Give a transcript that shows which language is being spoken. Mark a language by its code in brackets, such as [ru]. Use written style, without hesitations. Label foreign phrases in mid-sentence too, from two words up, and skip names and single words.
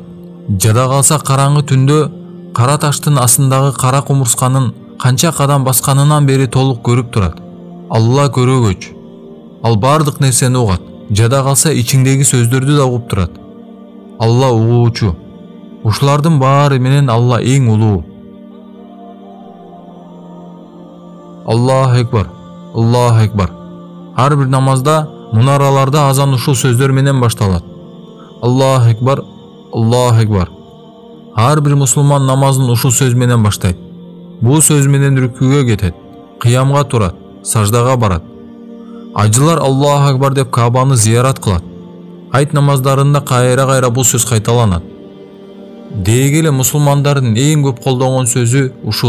[ky] Жада калса караңгы түндө кара таштын астындагы кара кумурсканын канча кадам басканынан бери толук көрүп турат. Алла көрөгөч, ал баардык нерсени угат. Жада калса ичиңдеги сөздөрдү да угуп турат. Алла угуучу. Ушулардын баары менен Алла эң улуу. [ar] الله أكبر، الله أكبر. [ky] Ар бир намазда, мунараларда азан ушул сөздөр менен башталат. [ar] الله أكبر، الله أكبر. [ky] Ар бир мусулман намазын ушул сөз менен баштайт. Бул сөз менен рүкүүгө кетет, кыямга турат, саждага барат. Ажылар [ar] الله أكبر [ky] деп Каабаны зиярат кылат. Айт намаздарында кайра-кайра бул сөз кайталанат. Дегеле мусулмандардын эң көп колдонгон сөзү ушул.